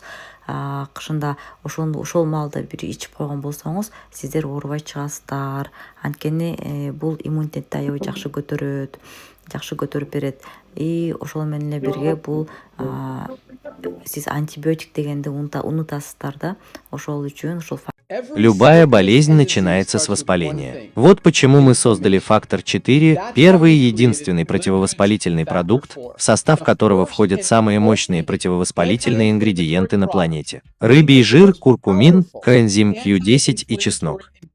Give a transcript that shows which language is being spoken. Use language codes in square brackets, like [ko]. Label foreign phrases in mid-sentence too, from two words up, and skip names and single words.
[ky] Кышында ошол маалда бир ичип койгон болсоңуз, сиздер оорубай чыгасыздар. Анткени бул иммунитетти аябай жакшы көтөрүп берет. И ошол менен эле бирге бул сиз антибиотик дегенди унутасыздар да. Ошол үчүн ушул [ru] Любая болезнь начинается с воспаления. Вот почему мы создали Фактор 4, первый и единственный противовоспалительный продукт, в состав которого входят самые мощные противовоспалительные ингредиенты на планете. Рыбий жир, куркумин, коэнзим Q10 и чеснок.